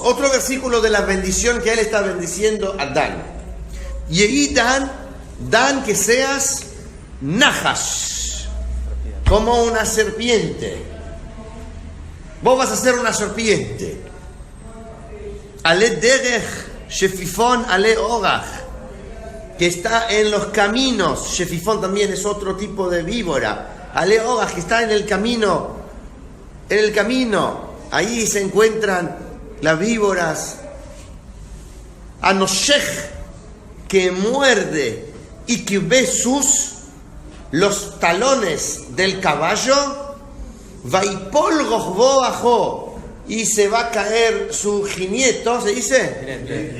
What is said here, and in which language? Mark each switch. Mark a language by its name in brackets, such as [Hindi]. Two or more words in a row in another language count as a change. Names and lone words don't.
[Spanish] Otro versículo de la bendición que él está bendiciendo a Dan. Y Dan, que seas Nahash, como una serpiente. Vos vas a ser una serpiente. [Hebrew] עלי דרך שפיפון עלי אורח, [Spanish] que está en los caminos. Shefifón también es otro tipo de víbora. [Hebrew] עלי אורח, [Spanish] que está en el camino. En el camino, ahí se encuentran las víboras. Anoshech, que muerde y que ve sus los talones del caballo, [Hebrew] ויפל רכבו אחור, [Spanish] y se va a caer su jineto, ¿se dice?